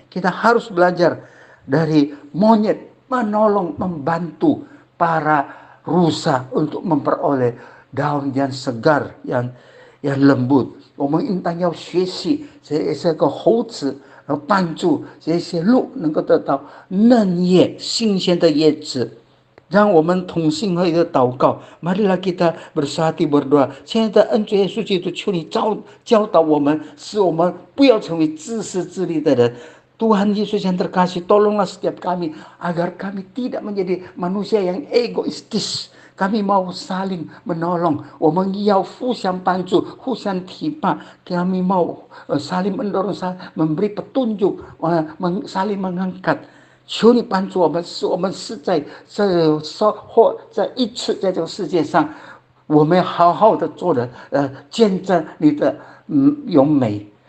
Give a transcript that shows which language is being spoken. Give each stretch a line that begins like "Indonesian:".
Indonesian: Kita harus belajar dari monyet, menolong, membantu para rusa untuk memperoleh daun yang segar, yang lembut.
Chinese: 我们应当要学习这个猴子，帮助这些鹿能够得到嫩叶、新鲜的叶子。让我们同心合一的祷告。
Indonesian: Marilah kita bersatu berdoa。
Chinese: 亲爱的恩主耶稣基督，求你教导我们，使我们不要成为自私自利的人。
Indonesian: Tuhan Yesus yang terkasih, tolonglah setiap kami agar kami tidak menjadi manusia yang egoistis. Kami mau saling menolong,
Chinese: 我们要互相帮助，互相提拔。
Indonesian: Kami mau saling mendorong, memberi petunjuk, saling mengangkat.
Chinese: 求你帮助我们，使我们是在或在一次在这个世界上，我们好好的做人，见证你的永美。